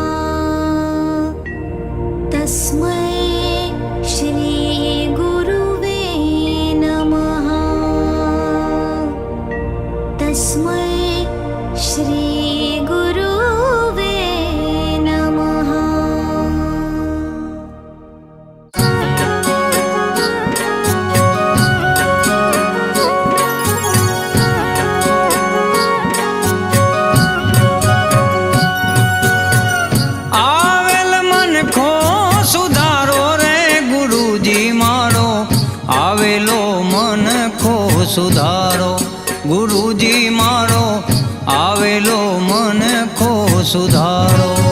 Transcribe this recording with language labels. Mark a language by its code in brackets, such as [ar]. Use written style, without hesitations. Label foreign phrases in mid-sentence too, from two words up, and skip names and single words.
[sa] तस्मै श्री गुरुवे नमः। तस्मै श्री गुरुवे नमः। [gu] આવેલ મનખો સુધારો રે ગુરુજી મારો, આવેલો મનખો સુધારો ગુરુજી મારો, આવેલો મનખો સુધારો.